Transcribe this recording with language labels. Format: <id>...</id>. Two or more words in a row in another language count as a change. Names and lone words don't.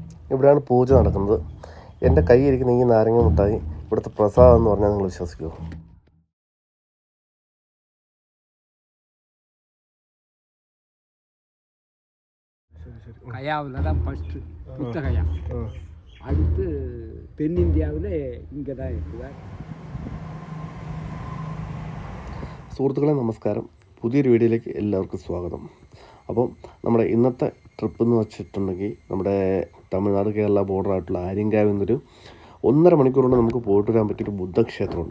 <ml>ഇവിടെയാണ് പൂജ നടക്കുന്നത്. എൻ്റെ കയ്യിരിക്കുന്ന ഈ നാരങ്ങ മിഠായി ഇവിടുത്തെ പ്രസാദം എന്ന് പറഞ്ഞാൽ നിങ്ങൾ വിശ്വസിക്കുമോ?</ml> <ta>கயாவில் தான் ஃபஸ்ட்டு புத்தகையா, அடுத்து தென்னிந்தியாவில் இங்கே தான் இருக்குவார்.</ta> <ml>സുഹൃത്തുക്കളെ നമസ്കാരം, പുതിയൊരു വീഡിയോയിലേക്ക് എല്ലാവർക്കും സ്വാഗതം. അപ്പം നമ്മുടെ ഇന്നത്തെ ട്രിപ്പ് എന്ന് വെച്ചിട്ടുണ്ടെങ്കിൽ നമ്മുടെ തമിഴ്നാട് കേരള ബോർഡറായിട്ടുള്ള ആര്യങ്കാവിൽ നിന്നൊരു 1.5 മണിക്കൂർ കൊണ്ട് നമുക്ക് പോയിട്ട് വരാൻ പറ്റിയൊരു ബുദ്ധക്ഷേത്രമുണ്ട്.</ml>